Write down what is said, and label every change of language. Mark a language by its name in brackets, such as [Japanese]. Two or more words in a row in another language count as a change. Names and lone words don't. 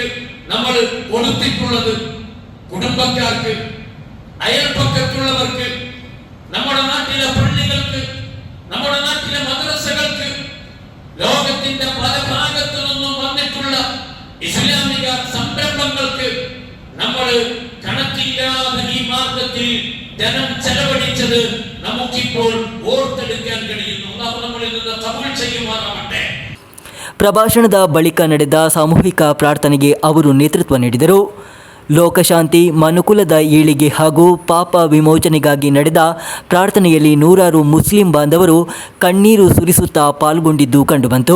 [Malayalam] നമ്മൾ കൊടുത്തിട്ടുള്ളത് കുടുംബക്കാർക്ക്, അയൽപക്കത്തുള്ളവർക്ക്, നമ്മുടെ നാട്ടിലെ പള്ളികൾക്ക്, നമ്മുടെ നാട്ടിലെ മദ്രസകൾക്ക്, ലോകത്തിന്റെ പല ഭാഗത്തു നിന്നും വന്നിട്ടുള്ള ഇസ്ലാമിക സംരംഭങ്ങൾക്ക് നമ്മൾ കണക്കില്ലാതെ ഈ മാർഗത്തിൽ ധനം ചെലവഴിച്ചത് നമുക്കിപ്പോൾ ഓർത്തെടുക്കാൻ കഴിയുന്നു. നമ്മളിൽ നിന്ന് കബൂൽ ചെയ്യുമാറാവട്ടെ. [Kannada] ಪ್ರಭಾಷಣದ ಬಳಿಕ ನಡೆದ ಸಾಮೂಹಿಕ ಪ್ರಾರ್ಥನೆಗೆ ಅವರು ನೇತೃತ್ವ ನೀಡಿದರು. ಲೋಕಶಾಂತಿ, ಮನುಕುಲದ ಏಳಿಗೆ ಹಾಗೂ ಪಾಪ ವಿಮೋಚನೆಗಾಗಿ ನಡೆದ ಪ್ರಾರ್ಥನೆಯಲ್ಲಿ ನೂರಾರು ಮುಸ್ಲಿಂ ಬಾಂಧವರು ಕಣ್ಣೀರು ಸುರಿಸುತ್ತಾ ಪಾಲ್ಗೊಂಡಿದ್ದು ಕಂಡುಬಂತು.